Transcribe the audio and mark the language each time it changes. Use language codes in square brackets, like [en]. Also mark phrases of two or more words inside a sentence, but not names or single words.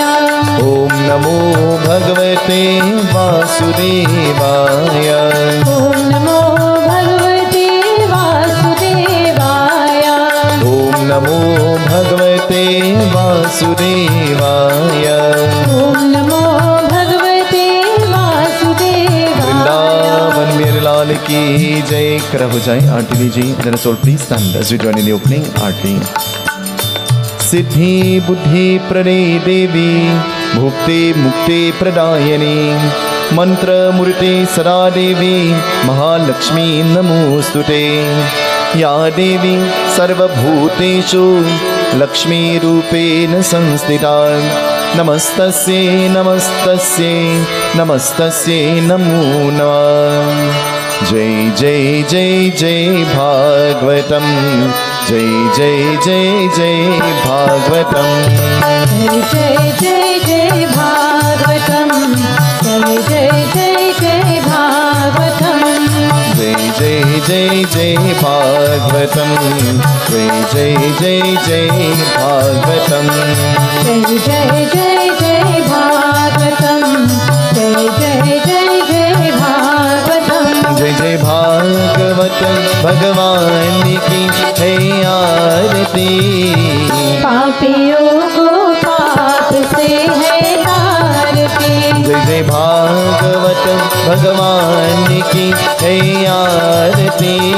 [sa] ओम नमो भगवते वासुदेवाय। ओम नमो भगवते वासुदेवाय। ओम नमो भगवते वासुदेवाय। ओम नमो भगवते वासुदेवाय। [hi] वृंदावन मेरे लाल की जय। करब हो जाए आरती लीजिए। [en] Jara soul please stand as we join in the opening aarti. [sa] सिद्धि बुद्धि प्रदे देवी भुक्ति मुक्ति प्रदायिनी मंत्र मूर्ति सदा देवी महालक्ष्मी नमोस्तुते। या देवी सर्वभूतेषु लक्ष्मी रूपेण संस्थिता। नमस्तस्यै नमस्तस्यै नमस्तस्यै नमो नमः। [hi] जय जय जय जय भागवतम। जय जय जय जय भागवतम। जय जय जय जय भागवतम। जय जय जय जय भागवतम। जय जय जय जय भागवतम। जय जय जय जय भागवतम। जय जय जय जय भागवतम। जय जय जय जय भागवतम। जय जय भागवत भगवान की है आरती। पापियों को पाप से है तारती। जय जय भागवत भगवान की है आरती।